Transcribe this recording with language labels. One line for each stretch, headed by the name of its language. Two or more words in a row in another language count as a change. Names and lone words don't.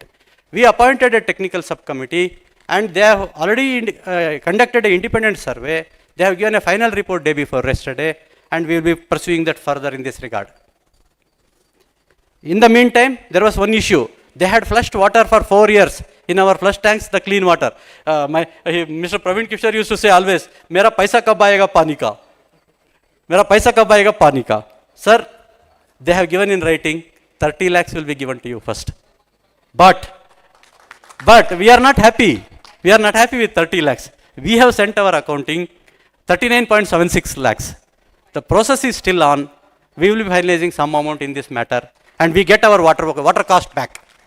English: We appointed a technical subcommittee, and they have already conducted an independent survey. They have given a final report day before yesterday, and we will be pursuing that further in this regard. In the meantime, there was one issue. They had flushed water for 4 years in our flush tanks, the clean water. Mr. Praveen Kishore used to say always,
Hindi: "Mera paisa kab aayega pani ka? Mera paisa kab aayega pani ka?"
English: Sir, they have given in writing, 30 lakhs will be given to you first. But we are not happy. We are not happy with 30 lakhs. We have sent our accounting 39.76 lakhs. The process is still on. We will be finalizing some amount in this matter, and we get our water cost back.